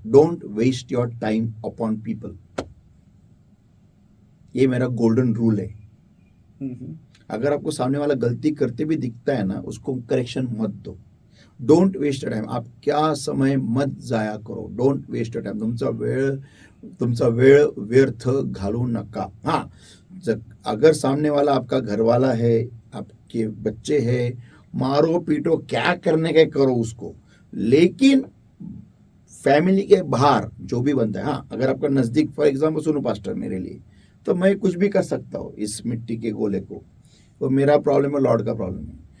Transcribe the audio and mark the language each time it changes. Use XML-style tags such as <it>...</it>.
<en>don't waste your time upon people,</en> <hi>ये मेरा golden rule है। अगर आपको सामने वाला गलती करते भी दिखता है ना, उसको करेक्शन मत दो।</hi> <en>don't waste time,</en> <hi>आप क्या समय मत जाया करो, डोंट वेस्ट टाइम।</hi> <mr>तुमचा वेळ व्यर्थ घालू नका।</mr> <hi>हाँ, अगर सामने वाला आपका घर वाला है, आपके बच्चे हैं, मारो पीटो, क्या करने का करो उसको, लेकिन फैमिली के बाहर जो भी बनता है, हाँ अगर आपका नजदीक,</hi> <en>for example</en> <hi>सुनो पास्टर, मेरे लिए तो मैं कुछ भी कर सकता हूँ इस मिट्टी के गोले को, वो मेरा प्रॉब्लम है, लॉर्ड का प्रॉब्लम है।</hi>